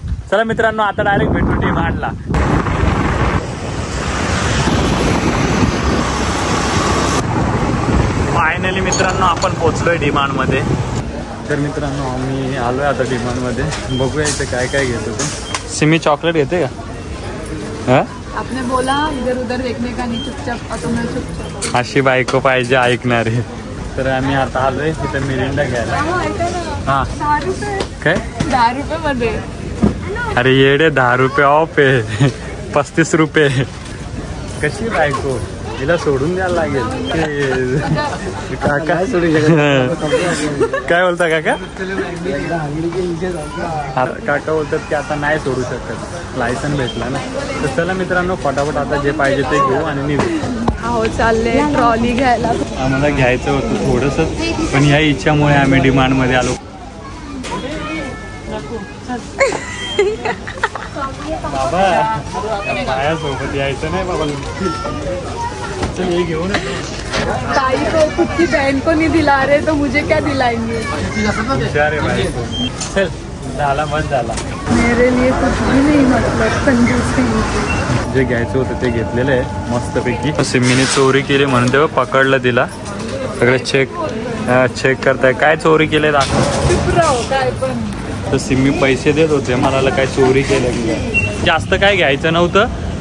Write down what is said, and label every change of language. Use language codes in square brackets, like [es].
[mr] चला मित्रांनो आता डायरेक्ट भेटू डीमार्टला. फायनली मित्रांनो आपण पोहोचलोय डीमार्ट मध्ये. तर मित्रांनो आम्ही आलोय आता डीमार्ट मध्ये. बघूया इथे काय काय घेतो ते. सिमी चॉकलेट घेते का? [hi] आपने बोला इधर उधर देखने का नहीं, चुपचाप तो मैं चुपचाप. [mr] अशी बायको पाहिजे ऐकणारे. तर आम्ही आता आलोय तिथे मिरिंडा घ्यायला. हा 10 रुपये काय 10 रुपये मध्ये अरे येडे 10 रुपये ऑफ आहे 35 रुपये. कशी बायको तिला सोडून द्यायला लागेल. काका काय बोलता काका? काका बोलतात की आता नाही सोडू शकत, लायसन भेटला ना. तर चला मित्रांनो फटाफट आता जे पाहिजे ते घेऊ आणि निघू. हो चालले ट्रॉली घ्यायला. आम्हाला घ्यायचं होतं थोडंसं, पण या इच्छामुळे आम्ही डिमांडमध्ये आलो. बाबा बायासोबत यायचं नाही बाबा. चल ये घेऊन [hi] ताई को खुद की बहन को नहीं दिला रहे तो मुझे क्या दिलाएंगे. [mr] अरे भाई चल झाला बस झाला. [hi] मेरे लिए कुछ भी नहीं मतलब कंजूसी. [mr] जे घ्यायचं होतं ते घेतलेलं आहे मस्तपैकी. सिम्मीने चोरी केली म्हणून तेव्हा पकडलं तिला. सगळे चेक करताय काय चोरी केले काय पण. तर सिम्मी पैसे देत होते मला काय चोरी केलं की जास्त काय घ्यायचं नव्हतं.